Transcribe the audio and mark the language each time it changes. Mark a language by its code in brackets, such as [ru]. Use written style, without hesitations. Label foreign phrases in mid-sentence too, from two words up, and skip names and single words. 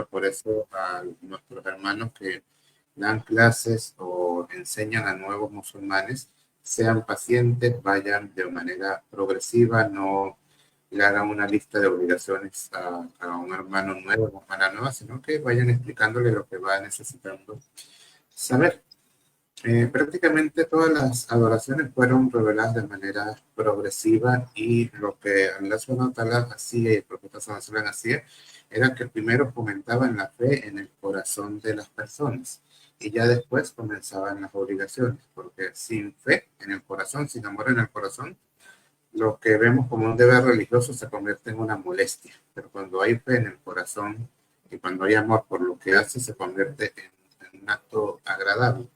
[es] Por eso a nuestros hermanos que dan clases o enseñan a nuevos musulmanes, sean pacientes, vayan de manera progresiva, no le hagan una lista de obligaciones a un hermano nuevo, a una hermana nueva, sino que vayan explicándole lo que va necesitando saber. Prácticamente todas las adoraciones fueron reveladas de manera progresiva y lo que Allah [ar] سبحانه وتعالى [es] hacía y el profeta sallallahu [ar] عليه وسلم [es] hacía era que primero fomentaban la fe en el corazón de las personas y ya después comenzaban las obligaciones, porque sin fe en el corazón, sin amor en el corazón, lo que vemos como un deber religioso se convierte en una molestia, pero cuando hay fe en el corazón y cuando hay amor por lo que hace, se convierte en un acto agradable.